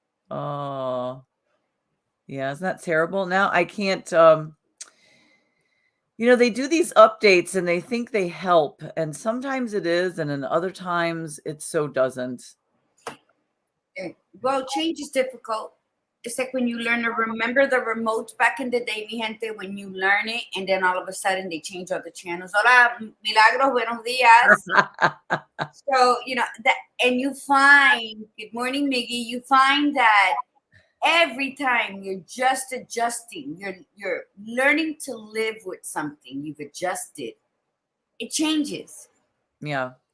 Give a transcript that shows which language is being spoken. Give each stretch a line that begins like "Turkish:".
English: Oh, yeah. Isn't that terrible? Now I can't, they do these updates and they think they help. And sometimes it is. And then other times it so doesn't. Well, change is difficult. It's like when you learn to remember the remotes back in the day,
Spanish: mi gente,
English: when you learn it and then all of a sudden they change all the channels.
Spanish: Hola, Milagros, buenos días.
English: So, that, and you find, good morning, Miggy, you find that every time you're just adjusting, you're learning to live with something, you've adjusted, it changes. Yeah.